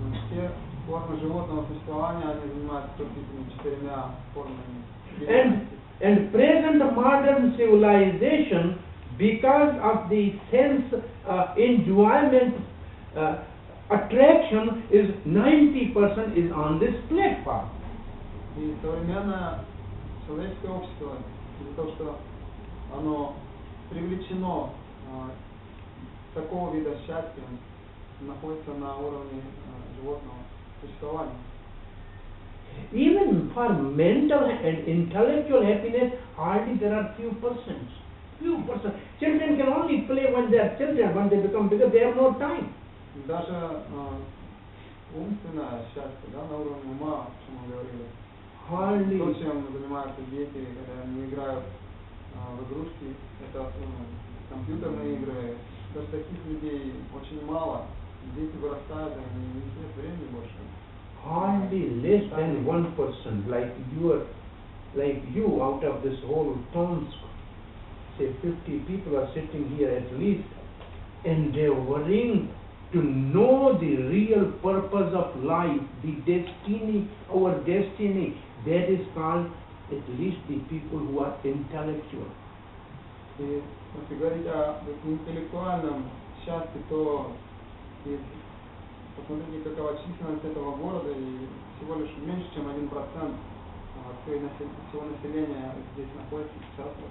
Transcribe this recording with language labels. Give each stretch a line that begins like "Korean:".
Russian: Все формы животного существования, они занимаются только этими четырьмя формами.
English: And present modern civilization, because of the sense enjoyment, attraction is 90% is on this platform.
Russian: И современное человеческое общество, из-за того, что оно привлечено такого вида счастья, находится на уровне животного существования.
English: Even for mental and intellectual happiness, hardly there are few percent. Children can only play when they are children. When they become bigger, they have no time.
Russian: Даже умственное счастье, да, на уровне ума, о чем мы говорили.
English: Hardly.
Russian: То, чем занимаются дети, когда они играют в игрушки, это компьютерные игры. Даже таких людей очень мало. Дети вырастают, они не имеют времени больше.
English: Hardly less than 1%, like you out of this whole Tomsk, say 50 people are sitting here at least, endeavoring to know the real purpose of life, the destiny, our destiny. That is called at least the people who are intellectual.
Russian: И если говорить о интеллектуальном счастье, то посмотрите, какова численность этого города, и всего лишь меньше, чем 1% всего населения здесь находится сейчас.